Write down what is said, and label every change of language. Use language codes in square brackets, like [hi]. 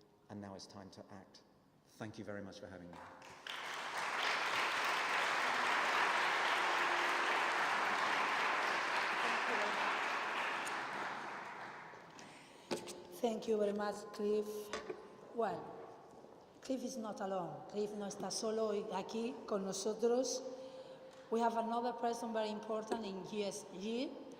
[en] And now it's time to act. Thank you very much for having me. Thank you very much, Cliff. Well, Cliff is not alone. [es] Cliff no está solo aquí con nosotros. [en] We have another person very important in GSG.